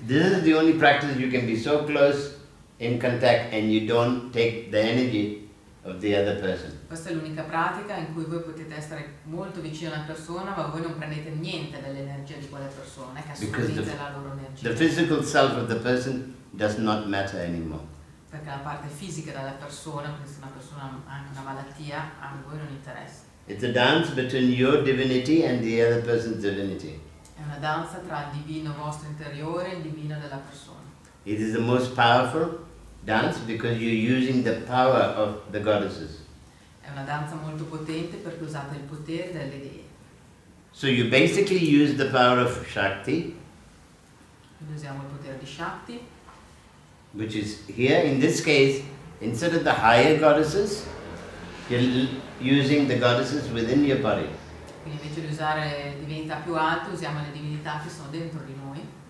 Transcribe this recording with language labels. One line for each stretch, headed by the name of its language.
English: This is the only practice you can be so close in contact and you don't take the energy of the other person.
Italian: Questa è l'unica pratica in cui voi potete essere molto vicini a una persona, ma voi non prendete niente dall'energia di quella persona, che assorbite la loro energia.
English: The physical self of the person does not matter anymore.
Italian: Perché la parte fisica della persona, quindi se una persona ha anche una malattia, a voi non interessa.
English: It's a dance between your divinity and the other person's divinity.
Italian: È una danza tra il divino vostro interiore e il divino della persona.
English: It is the most powerful dance because you're using the power of the goddesses.
Italian: È una danza molto potente perché usate il potere delle dee.
English: So you basically use the power of Shakti,
Italian: Quindi usiamo il potere di Shakti,
English: which is here in this case, instead of the higher goddesses, you're using the goddesses within your body.
Italian: quindi invece di usare divinità più alte usiamo le divinità che sono dentro di noi.